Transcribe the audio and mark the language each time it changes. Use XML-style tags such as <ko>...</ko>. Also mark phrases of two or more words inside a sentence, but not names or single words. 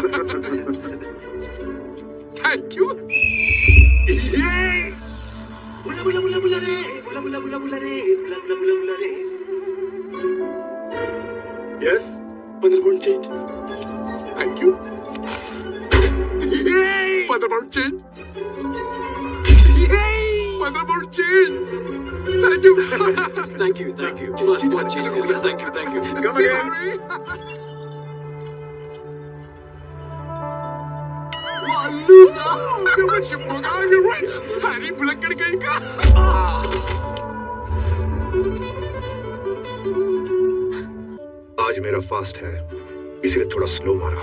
<en>Thank you.</en> <hi>बुला रे, बुला रे। यस,</hi> <en>15 pound change. Thank you. 15 pound change. 15 pound change. Thank you. Thank you.</en> <hi>बहुत चीज कर लिया।</hi> <en>Thank you. Come again.</en> <hi>हैरी भुलक्कड़ कहीं का। आज मेरा फास्ट है, इसलिए थोड़ा स्लो मारा।</hi>